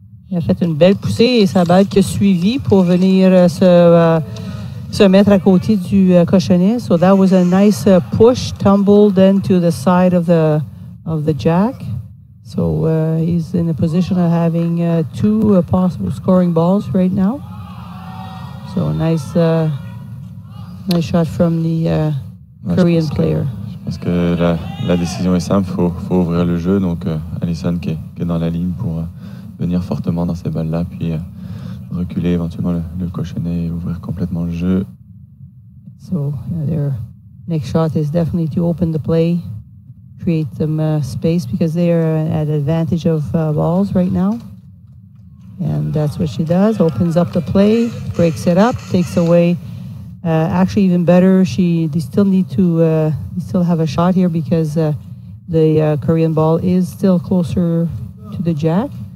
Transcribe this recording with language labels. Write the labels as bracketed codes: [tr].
[fr] Il a fait une belle poussée et sa balle qui a suivi pour venir se mettre à côté du cochonnet. [en] So that was a nice push, tumble then to the side of the jack. So he's in a position of having two possible scoring balls right now. So nice shot from the Ouais, Korean player. [fr] Je pense que la décision est simple, faut ouvrir le jeu. Donc Allison qui est dans la ligne pour venir fortement dans ces balles-là, puis reculer éventuellement le cochonnet et ouvrir complètement le jeu. [en] So their next shot is definitely to open the play, create some space because they are at advantage of balls right now. And that's what she does, opens up the play, breaks it up, takes away. Actually, even better, they still need to they still have a shot here because the Korean ball is still closer to the jack.